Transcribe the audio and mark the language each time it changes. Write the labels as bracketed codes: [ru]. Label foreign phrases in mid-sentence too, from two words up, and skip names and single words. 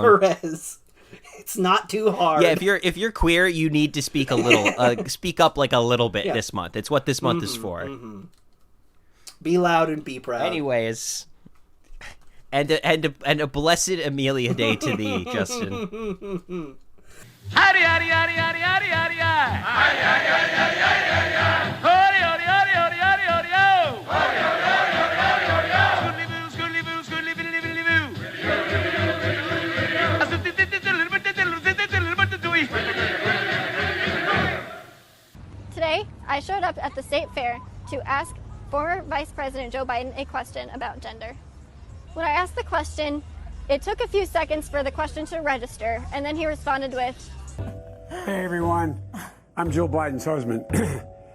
[en] Perez. It's not too hard. Yeah, if you're queer, you need to speak a little, speak up like a little bit this month. It's what this month is for. Be loud and be proud. Anyways, and a blessed Emilia Day to thee, Justin. Howdy, howdy, howdy, howdy, howdy, howdy, howdy. Howdy, howdy, howdy, howdy, howdy, howdy. Howdy, howdy, howdy, howdy, howdy, howdy, ho. Howdy, howdy, howdy, howdy, howdy, howdy, ho. Scoodly boo, scoodly boo, scoodly boo. Today, I showed up at the state fair to ask former Vice President Joe Biden a question about gender. When I asked the question, it took a few seconds for the question to register, and then he responded with, Hey everyone, I'm Joe Biden's husband.